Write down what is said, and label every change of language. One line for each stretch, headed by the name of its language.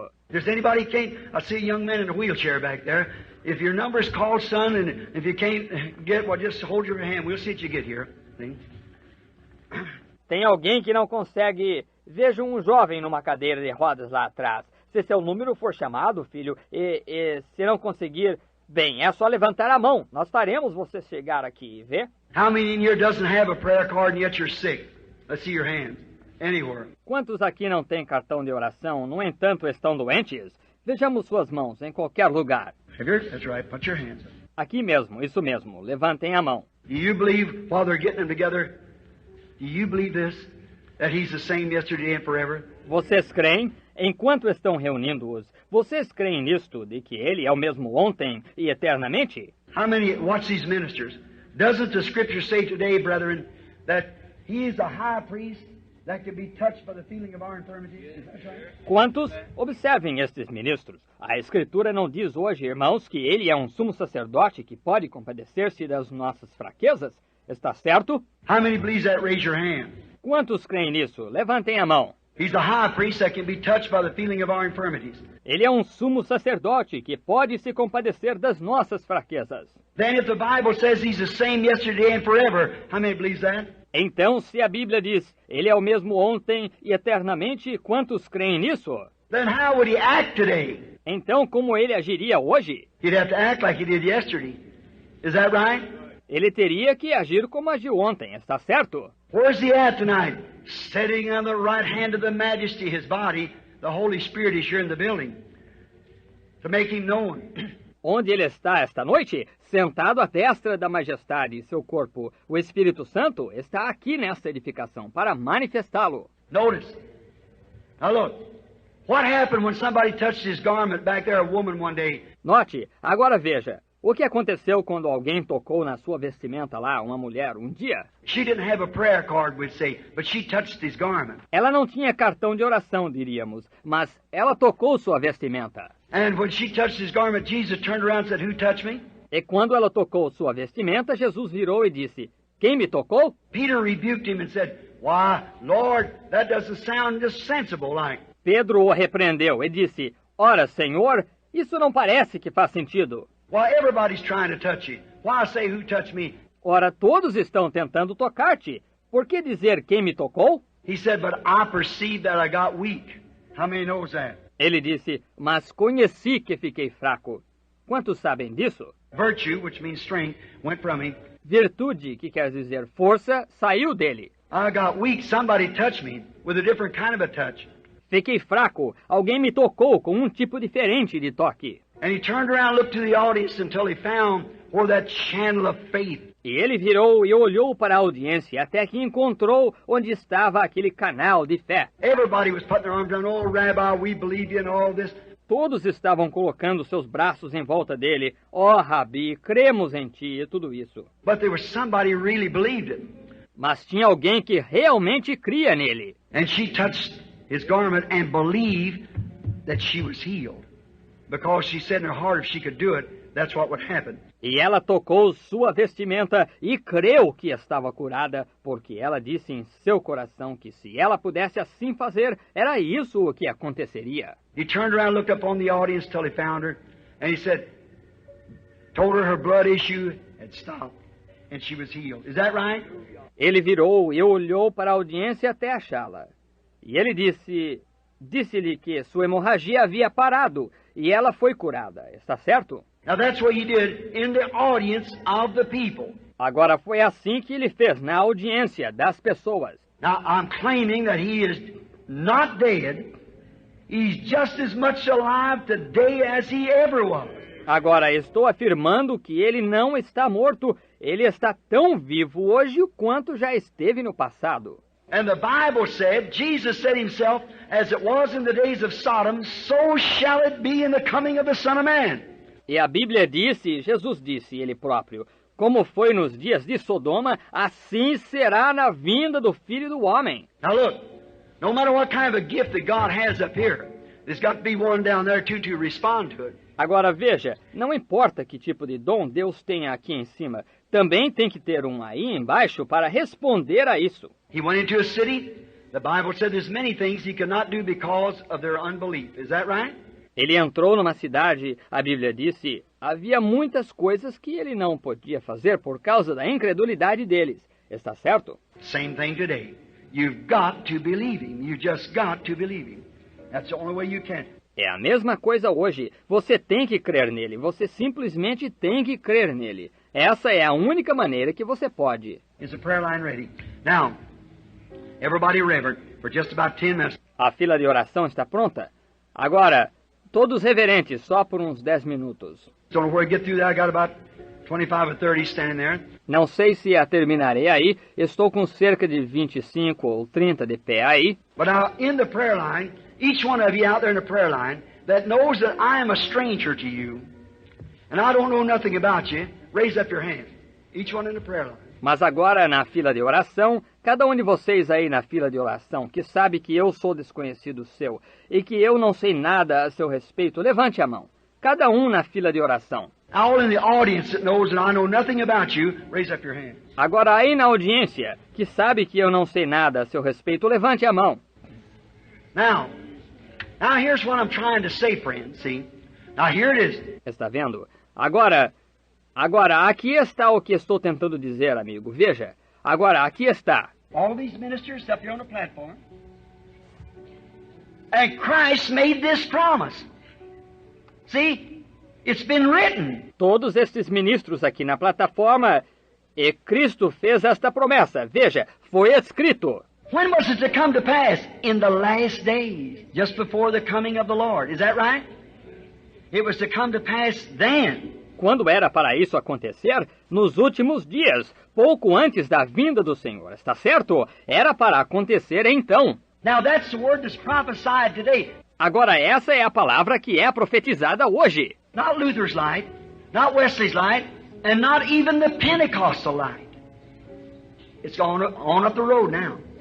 English: If anybody can't, I see a young man in a wheelchair back there. If your number's called, son, and if you can't get, well, just hold your hand. We'll see it you get here. See?
Portuguese: Tem alguém que não consegue. Vejo um jovem numa cadeira de rodas lá atrás. Se seu número for chamado, filho, e se não conseguir, bem, é só levantar a mão. Nós faremos você chegar aqui, vê?
English: How many in here doesn't have a prayer card and yet you're sick? Let's see your hands. Anywhere.
Portuguese: Quantos aqui não têm cartão de oração, no entanto estão doentes? Vejamos suas mãos em qualquer lugar.
English: Here, that's right. Put your hands up.
Portuguese: Aqui mesmo, isso mesmo. Levantem a mão.
English: Do you believe, while they're getting them together, do you believe this? That He's the same yesterday and forever?
Portuguese: Vocês creem, enquanto estão reunindo-os, vocês creem nisto, de que Ele é o mesmo ontem e eternamente?
English: How many, watch these ministers. Doesn't the Scripture say today, brethren, that He is the high priest that can be touched by the feeling of our infirmities? Is that right?
Portuguese: Quantos? Observem estes ministros. A Escritura não diz hoje, irmãos, que Ele é um sumo sacerdote que pode compadecer-se das nossas fraquezas? Está certo?
English: How many believes that? Raise your hand.
Portuguese: Quantos creem nisso? Levantem a mão.
English: He's the high priest that can be touched by the feeling of our infirmities.
Portuguese: Ele é um sumo sacerdote que pode se compadecer das nossas fraquezas.
English: Then if the Bible says He's the same yesterday and forever, how many believes that?
Portuguese: Então, se a Bíblia diz, Ele é o mesmo ontem e eternamente, quantos creem nisso?
English: Then how would He act today?
Portuguese: Então, como Ele agiria hoje?
English: He'd have to act like He did yesterday. Is that right?
Portuguese: Ele teria que agir como agiu ontem, está certo?
English: Where's He at tonight? Sitting on the right hand of the Majesty, His body. The Holy Spirit is here in the building to make Him known.
Portuguese: Onde Ele está esta noite? Sentado à destra da majestade e seu corpo. O Espírito Santo está aqui nesta edificação para manifestá-lo.
English: Notice. Now look. What happened when somebody touched His garment back there, a woman one day?
Portuguese: Note, agora veja. O que aconteceu quando alguém tocou na sua vestimenta lá, uma mulher, um dia?
English: She didn't have a prayer card, we'd say, but she touched His garment.
Portuguese: Ela não tinha cartão de oração, diríamos, mas ela tocou sua vestimenta.
English: And when she touched His garment, Jesus turned around and said, "Who touched me?"
Portuguese: E quando ela tocou sua vestimenta, Jesus virou e disse, quem me tocou?
English: Peter rebuked Him and said, "Why, Lord, that doesn't sound just sensible like."
Portuguese: Pedro o repreendeu e disse, ora, Senhor, isso não parece que faz sentido.
English: Why, everybody's trying to touch you. Why say, "Who touched me?"
Portuguese: Ora, todos estão tentando tocar-te. Por que dizer quem me tocou?
English: He said, "But I perceived that I got weak." How many knows that?
Portuguese: Ele disse, mas conheci que fiquei fraco. Quantos sabem disso?
English: Virtue, which means strength, went from him.
Portuguese: Virtude, que quer dizer força, saiu dele.
English: I got weak. Somebody touched me with a different kind of a touch.
Portuguese: Fiquei fraco. Alguém me tocou com um tipo diferente de toque.
English: And he turned around and looked to the audience until he found where that channel of faith.
Portuguese: E ele virou e olhou para a audiência até que encontrou onde estava aquele canal de fé.
English: Everybody was putting their arms around, "Oh, Rabbi, we believe you," and all this.
Portuguese: Todos estavam colocando seus braços em volta dele. Ó, Rabi, cremos em ti e tudo isso.
English: But there was somebody who really believed it.
Portuguese: Mas tinha alguém que realmente cria nele.
English: And she touched his garment and believed that she was healed. Because she said in her heart if she could do it, that's what would happen.
Portuguese: E ela tocou sua vestimenta e creu que estava curada, porque ela disse em seu coração que se ela pudesse assim fazer, era isso o que aconteceria.
English: He turned around and looked up on the audience till he found her, and he said, told her blood issue had stopped, and she was healed. Is that right?
Portuguese: Ele virou e olhou para a audiência até achá-la. E ele disse-lhe que sua hemorragia havia parado, e ela foi curada. Está certo?
English: Now that's what he did in the audience of the people.
Portuguese: Agora foi assim que ele fez na audiência das pessoas.
English: Now I'm claiming that he is not dead. He's just as much alive today as he ever was.
Portuguese: Agora estou afirmando que ele não está morto. Ele está tão vivo hoje quanto já esteve no passado.
English: And the Bible said, Jesus said himself, as it was in the days of Sodom, so shall it be in the coming of the Son of Man.
Portuguese: E a Bíblia disse, Jesus disse, ele próprio, como foi nos dias de Sodoma, assim será na vinda do Filho do Homem.
English: Now look, no matter what kind of a gift that God has up here, there's got to be one down there too to respond to it.
Portuguese: Agora veja, não importa que tipo de dom Deus tenha aqui em cima, também tem que ter um aí embaixo para responder a isso.
English: He went into a city, the Bible said there's many things he could not do because of their unbelief. Is that right?
Portuguese: Ele entrou numa cidade, a Bíblia disse, havia muitas coisas que ele não podia fazer por causa da incredulidade deles. Está certo?
English: Same thing today. You've got to believe him. You just got to believe him. That's the only way you can.
Portuguese: É a mesma coisa hoje. Você tem que crer nele. Você simplesmente tem que crer nele. Essa é a única maneira que você pode.
English: Is the prayer line ready? Now, everybody reverent for just about 10 minutes.
Portuguese: A fila de oração está pronta? Agora, Todos reverentes, só por uns 10 minutos.
English: Don't know where to get through that. I got about 25 or 30 standing there.
Portuguese: Não sei se a terminarei aí. Estou com cerca de 25 ou 30 de pé aí.
English: But now, in the prayer line, each one of you out there in the prayer line that knows that I am a stranger to you, and I don't know nothing about you, raise up your hand. Each one in the prayer line.
Portuguese: Mas agora, na fila de oração, cada um de vocês aí na fila de oração, que sabe que eu sou desconhecido seu e que eu não sei nada a seu respeito, levante a mão. Cada um na fila de oração.
English: All in the audience that knows that I know nothing about you, raise up your hand.
Portuguese: Agora aí na audiência, que sabe que eu não sei nada a seu respeito, levante a mão.
English: Now here's what I'm trying to say, friend. See? Now here it is.
Portuguese: Está vendo? Agora, aqui está o que estou tentando dizer, amigo. Veja. Agora, aqui está.
English: All these ministers up here on the platform. And Christ made this promise. See? It's been written.
Portuguese: Todos estes ministros aqui na plataforma, e Cristo fez esta promessa. Veja, foi escrito.
English: When was it to come to pass? In the last days, just before the coming of the Lord. Is that right? It was to come to pass then.
Portuguese: Quando era para isso acontecer? Nos últimos dias, pouco antes da vinda do Senhor. Está certo? Era para acontecer então.
English: Now that's the word that's prophesied today.
Portuguese: Agora essa é a palavra que é profetizada hoje.
English: Not Luther's light, not Wesley's light, and not even the Pentecostal light. It's gone on up the road now.